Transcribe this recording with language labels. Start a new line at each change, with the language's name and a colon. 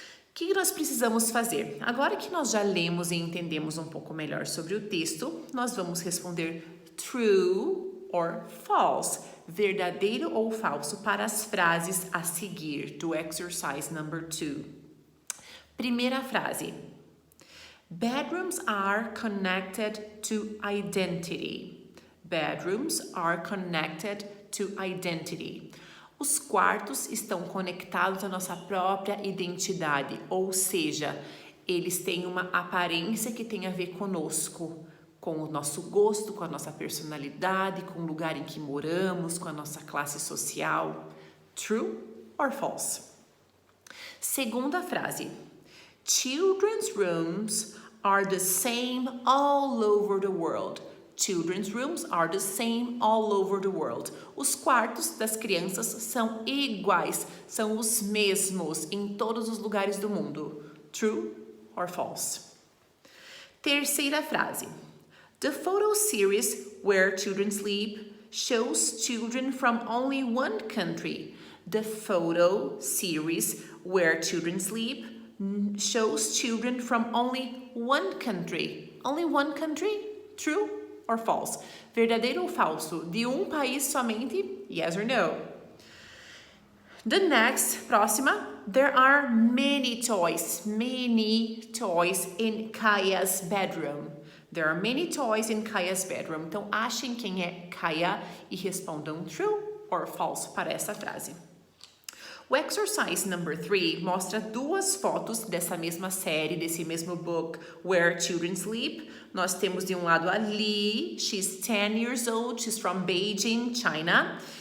Portuguese: O que nós precisamos fazer? Agora que nós já lemos e entendemos um pouco melhor sobre o texto, nós vamos responder
English: true or false,
Portuguese: verdadeiro ou falso, para as frases a seguir do
English: exercise number 2.
Portuguese: Primeira frase.
English: Bedrooms are connected to identity. Bedrooms are connected to identity.
Portuguese: Os quartos estão conectados à nossa própria identidade, ou seja, eles têm uma aparência que tem a ver conosco, com o nosso gosto, com a nossa personalidade, com o lugar em que moramos, com a nossa classe social.
English: True or false?
Portuguese: Segunda frase.
English: Children's rooms are the same all over the world. Children's rooms are the same all over the world.
Portuguese: Os quartos das crianças são iguais, são os mesmos em todos os lugares do mundo.
English: True or false?
Portuguese: Terceira frase.
English: The photo series Where Children Sleep shows children from only one country. The photo series Where Children Sleep shows children from only one country. Only one country? True or false?
Portuguese: Verdadeiro ou falso? De país somente?
English: Yes or no? The next,
Portuguese: próxima.
English: There are many toys in Kaya's bedroom. There are many toys in Kaya's bedroom.
Portuguese: Então, achem quem é Kaya e respondam
English: true or false
Portuguese: para essa frase. O
English: exercise number 3
Portuguese: mostra duas fotos dessa mesma série, desse mesmo book, Where Children Sleep. Nós temos de um lado a Lee,
English: she's 10 years old, she's from Beijing, China.